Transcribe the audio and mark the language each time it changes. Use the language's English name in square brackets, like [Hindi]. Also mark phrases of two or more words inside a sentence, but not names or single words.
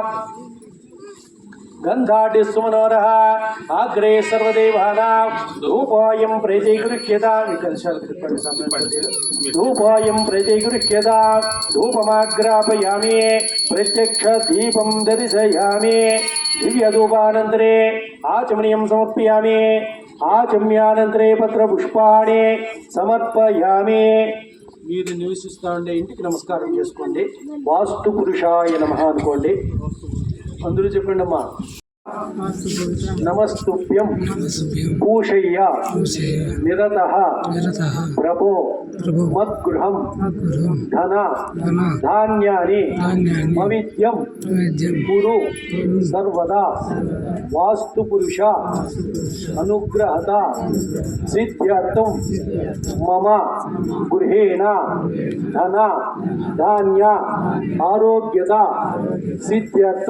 [Sanskrit] गंधाढ्यस्वमनोरः आग्रे सर्वदेवानां धूपोऽयं प्रेतैगृह्यतां धूपोऽयं प्रेतैगृह्यतां धूपमाग्रापयामि प्रत्यक्षदीपं दर्शयामि दिव्यधूपानन्तरे आचमनीयं समर्पयामि आचम्यानन्तरे पत्रपुष्पाणि समर्पयामि [Telugu] మీరు నివసిస్తూ ఉండే ఇంటికి నమస్కారం చేసుకోండి [Sanskrit] వాస్తు పురుషాయ నమః [Telugu] అనుకోండి అందరూ చెప్పండి అమ్మా [Sanskrit] నమస్తుభ్యం పూషయ్య నిరతః ప్రభో మద్గృహం ధన ధాన్యాని మవిద్యం కురు సర్వదా వాస్తు పురుష అనుగ్రహత సిద్ధ్యర్థం మమ గృహేణ ధన ధాన్య ఆరోగ్యత సిద్ధ్యర్థం